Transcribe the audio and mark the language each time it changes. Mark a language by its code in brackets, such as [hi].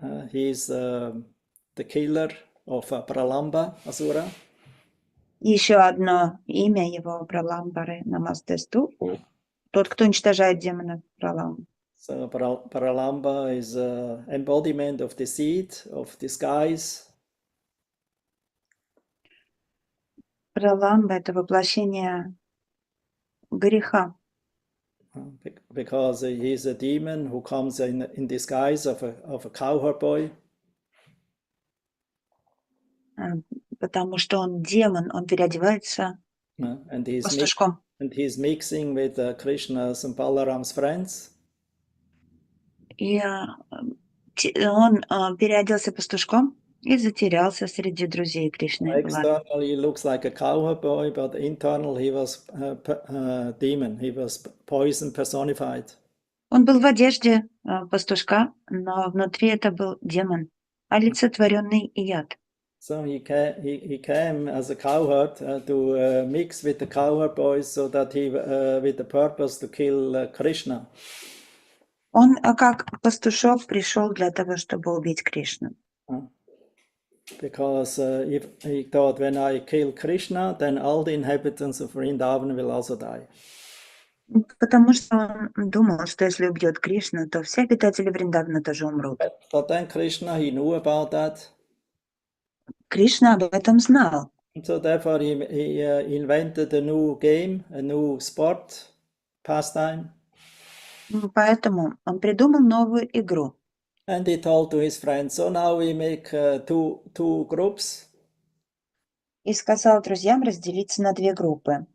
[en] He is the killer of Pralamba Asura. [ru] Еще одно имя его Праламбаре Намастесту. Тот, кто уничтожает демонов Пралам. [en] So Pralamba is embodiment of the seed of disguise. [ru] Праламба — это воплощение греха. [en] Because he is a demon who comes in disguise of a cowherd boy. [ru] Потому что он демон, он переодевается [en] And [ru] пастушком. [en] he's mixing with Krishna's and Balaram's friends. [ru] И он переоделся пастушком и затерялся среди друзей Кришны и Баларамы. [en] Externally, he looks like a cowboy, but internal, he was demon. He was poison personified. [ru] Он был в одежде пастушка, но внутри это был демон, олицетворенный яд. [en] So he came as a cowherd to mix with the cowherd boys, so that he, with the purpose to kill Krishna. [ru] Он как пастушок пришел для того, чтобы убить Кришну. [en] Because if he thought, when I kill Krishna, then all the inhabitants of Vrindavan will also die. [ru] Потому что он думал, что если убьет Кришну, то все обитатели Вриндавана тоже умрут. [en] But then Krishna, he knew about that. [ru] Кришна об этом знал. [en] And so therefore he invented a new game, a new sport, pastime. [ru] Поэтому он придумал новую игру. [en] And he told to his friends, so now we make two groups. [ru] И сказал друзьям разделиться на две группы.